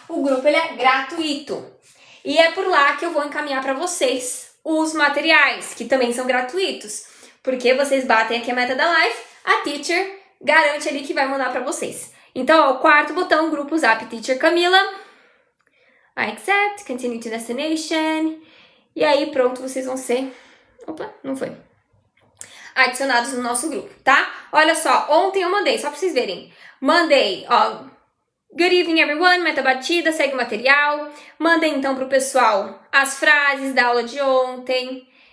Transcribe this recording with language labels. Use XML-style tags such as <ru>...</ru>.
<pt>O grupo ele é gratuito. E é por lá que eu vou encaminhar para vocês os materiais, que também são gratuitos. Porque vocês batem aqui a meta da live, a Teacher garante ali que vai mandar para vocês. Então, ó, o 4º botão, grupo Zap Teacher Camila.</pt> <en>I accept, continue to destination.</en> <pt>E aí, pronto, vocês vão ser... Opa, não foi. Adicionados no nosso grupo, tá? Olha só, ontem eu mandei, só pra vocês verem. Mandei, ó,</pt> <en>good evening everyone,</en> <pt>meta batida, segue o material. Mandei então pro pessoal as frases da aula de ontem.</pt>